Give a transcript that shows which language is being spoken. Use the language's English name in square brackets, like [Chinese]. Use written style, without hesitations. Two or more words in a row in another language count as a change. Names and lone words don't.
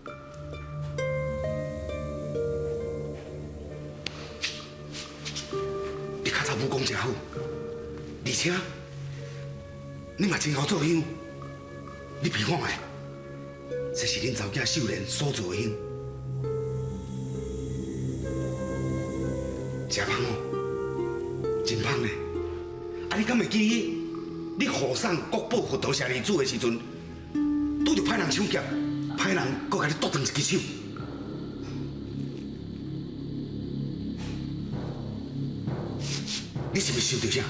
[Min Nan Chinese] 你较早武功真好，而且你嘛真好做香，你比看卖，这是恁查某囝秀莲所做的香。食芳哦，真芳呢！啊，你敢会记起你护送国宝佛陀舍利子的时阵，拄着歹人抢劫，歹人搁甲你剁断一只手？你是毋是想到啥？